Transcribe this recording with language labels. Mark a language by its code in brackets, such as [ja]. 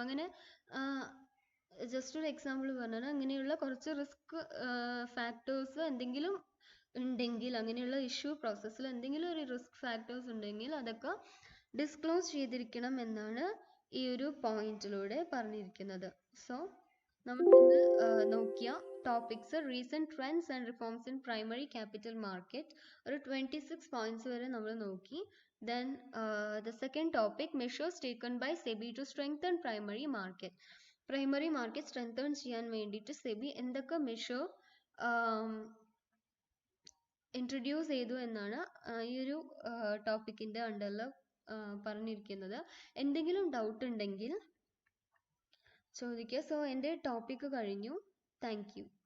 [ml] അങ്ങനെ ജസ്റ്റ് ഒരു എക്സാമ്പിൾ പറഞ്ഞാൽ അങ്ങനെയുള്ള കുറച്ച് റിസ്ക് ഫാക്ടേഴ്സ് എന്തെങ്കിലും ഉണ്ടെങ്കിൽ, അങ്ങനെയുള്ള ഇഷ്യൂ പ്രോസസ്സിൽ എന്തെങ്കിലും ഒരു റിസ്ക് ഫാക്ടേഴ്സ് ഉണ്ടെങ്കിൽ അതൊക്കെ ഡിസ്ക്ലോസ് ചെയ്തിരിക്കണം എന്നാണ് ഈ ഒരു പോയിന്റിലൂടെ പറഞ്ഞിരിക്കുന്നത്. സോ നമ്മളിന്ന് നോക്കിയ topics [en] recent trends and reforms in primary capital market, [ml] ഒരു 26 പോയിന്റ്സ് വരെ നമ്മൾ നോക്കി. [en] Then the second topic, measures taken by SEBI to strengthen primary market. [ml] Primary market strengthen ചെയ്യാൻ വേണ്ടിയിട്ട് സെബി എന്തൊക്കെ മെഷർ ഇൻട്രൊഡ്യൂസ് ചെയ്തു എന്നാണ് ഈ ഒരു ടോപ്പിക്കിൻ്റെ അണ്ടറിൽ പറഞ്ഞിരിക്കുന്നത്. എന്തെങ്കിലും ഡൗട്ട് ഉണ്ടെങ്കിൽ ചോദിക്കുക. സോ എൻ്റെ ടോപ്പിക്ക് കഴിഞ്ഞു. [en] Thank you.